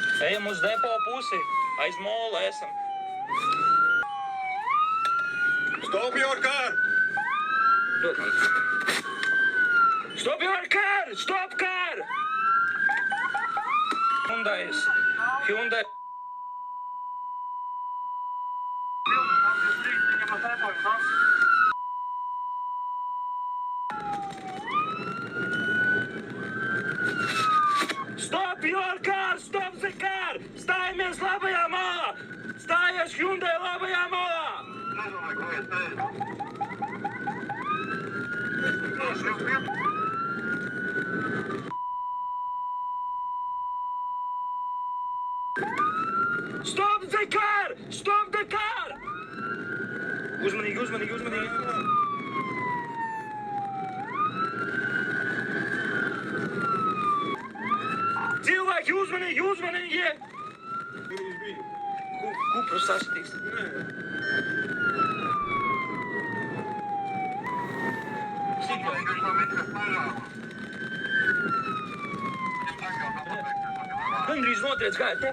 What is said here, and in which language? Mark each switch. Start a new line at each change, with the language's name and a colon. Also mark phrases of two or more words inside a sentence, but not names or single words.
Latvian: Ejam uz depo pusi. Aiz mola esam.
English: Stop your car!
Latvian: Dod man.
English: Stop your car! Stop car! Hyundai. Stop your car! Stop the car!
Latvian: Stājamies labajā malā! Stājies Hyundai labajā malā!
English: Stop the car! Stop the car!
Latvian: Uzmanīgi, uzmanīgi, uzmanīgi. Cilvēki, uzmanīgi, uzmanīgi! Kupru sasitīs. Gandrīz notriec gāja.